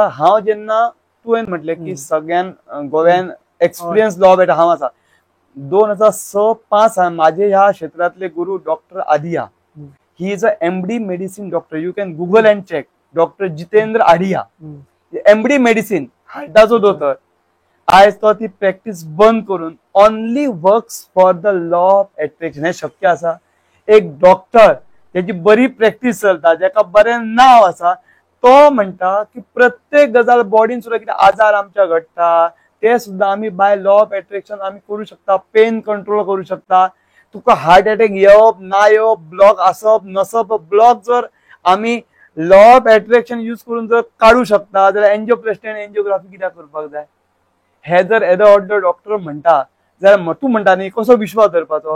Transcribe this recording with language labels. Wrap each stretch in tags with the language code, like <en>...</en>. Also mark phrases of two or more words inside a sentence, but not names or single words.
<kok>हांव जेन्ना तुवें म्हटलें की सगळ्यान गोव्यान</kok> <en>experience law of attraction</en> <kok>हांव आसा.</kok> <mr>2006-05 माझे ह्या क्षेत्रातले गुरु डॉक्टर आदिया.</mr> <en>he is a MD medicine doctor. you can Google and check.</en> <kok>डॉक्टर जितेंद्र आडिया, MD मेडिसिन, हार्टाचो दोतोर. आयज तो ती प्रॅक्टीस बंद करून</kok> <en>only works for the law of attraction.</en> <kok>हे शक्य आसा. एक डॉक्टर त्याची बरी प्रॅक्टीस चलता, जेका बरें नांव आसा, तो म्हणटा की प्रत्येक गजाल बॉडीन सुद्धा कितें आजार आमच्या घडटा ते सुद्धा आम्ही</kok> <en>by law of attraction</en> <kok>आम्ही करू शकता.</kok> <en>pain control</en> <kok>करू शकता. तुका</kok> <en>heart attack</en> <kok>येवप ना येवप, ब्लॉक आसप नसप, ब्लॉक जर आम्ही</kok> <en>law of attraction use</en> <kok>करून जर काढू शकता जाल्यार एंजिओप्लास्टी आनी एंजिओग्राफी कित्याक करपाक जाय. हे जर एदो डॉक्टर म्हणटा जाल्यार तू म्हणटा न्ही कसो विश्वास धरपाचो.</kok>